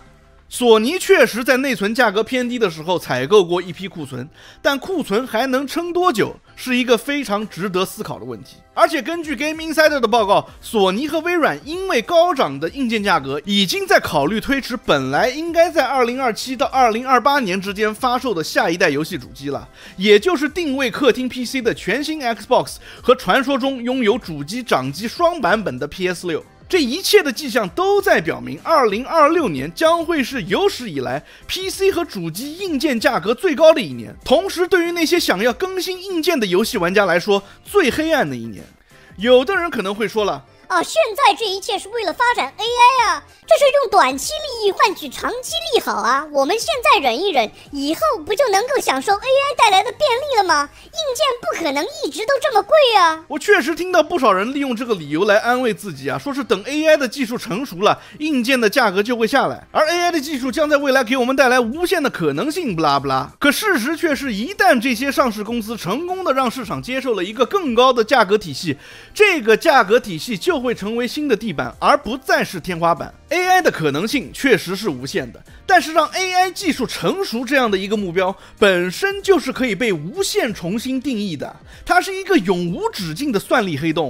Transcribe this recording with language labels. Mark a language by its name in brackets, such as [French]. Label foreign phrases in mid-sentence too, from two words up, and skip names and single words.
[Chinese] 索尼確實在內存價格偏低的時候採購過一批庫存，但庫存還能撐多久是一個非常值得思考的問題。而且根據 Game Insider 的報告，索尼和微軟因為高漲的硬件價格，已經在考慮推遲本來應該在2027到2028年之間發售的下一代遊戏主機了，也就是定位客廳 PC 的全新 Xbox 和傳說中擁有主機掌機雙版本的 PS6。這一切的跡象都在表明，2026年将會是有史以來 PC 和主機硬件價格最高的一年，同時对於那些想要更新硬件的遊戲玩家來說，最黑暗的一年。有的人可能會說了，現在這一切是為了發展 AI 啊，這是用短期利益換取長期利好啊。我們現在忍一忍，以後不就能夠享受 AI 带来的便利了嗎？硬件不可能一直都這麼貴啊。我確實聽到不少人利用這個理由來安慰自己啊，說是等 AI 的技術成熟了，硬件的價格就會下來，而 AI 的技術將在未來給我們帶來無限的可能性，不拉不拉。可事實卻是，一旦這些上市公司成功的讓市場接受了一個更高的價格體系，這個價格體系就會成為新的地板，而不再是天花板。AI 的可能性確實是無限的，但是讓 AI 技術成熟這樣的一個目標，本身就是可以被無限重新定義的，它是一個永無止境的算力黑洞。